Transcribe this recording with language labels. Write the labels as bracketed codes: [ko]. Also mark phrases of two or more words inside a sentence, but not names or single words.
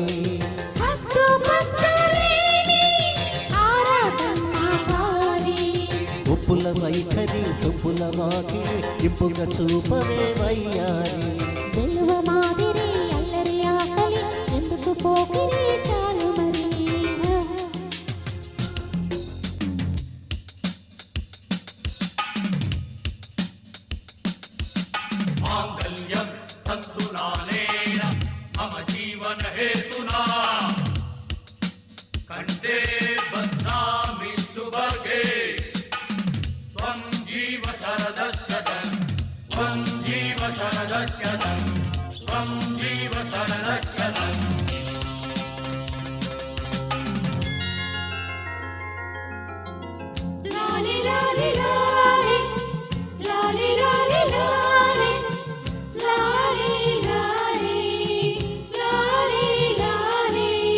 [te] హద్దు పద్దులేని ఆరాటం ఆపాలి ఒప్పుల వైఖరి సొప్పుల వాకిలి ఇంపుగా చూపవే వయ్యారి వెలువ మాదిరి అల్లరి ఆకలి ఎందుకు పోకిరి చాలు మరి [sa] मांगल्यं तन्तुनानेन मम जीवन हेतुना कंठे बध्नामि सुभगे त्वं जीव शरदस्यदं त्वं जीव शरदस्यदं त्वं जीव शरदस्यदं [te] లాలి లాలి లాలి లాలి లాలి లాలి లాలి లాలి లాలి లాలి